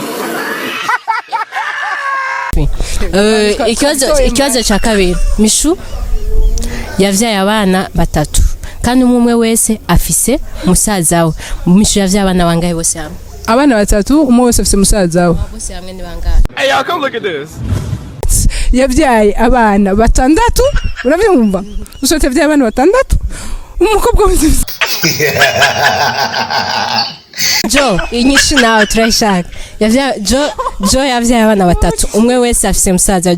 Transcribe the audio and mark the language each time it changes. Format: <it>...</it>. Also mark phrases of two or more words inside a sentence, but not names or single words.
<rn>ikibazo cha kabiri mishu yavyaye abana batatu kandi umwe wese afise musaza we. Mishu yavyaye abana bangahe bose hamwe? Abana batatu umwe wese afise musaza we. Bose hamwe ni bangahe?</rn> <en>Hey y'all, come look at this.</en> <rn>Yavyaye abana batandatu urabyumva usote yavyaye abana batandatu umukobwa wese Jo inyishu nawe turashaka Jo yavyaye abana batatu umwe wese afise musaza.</rn>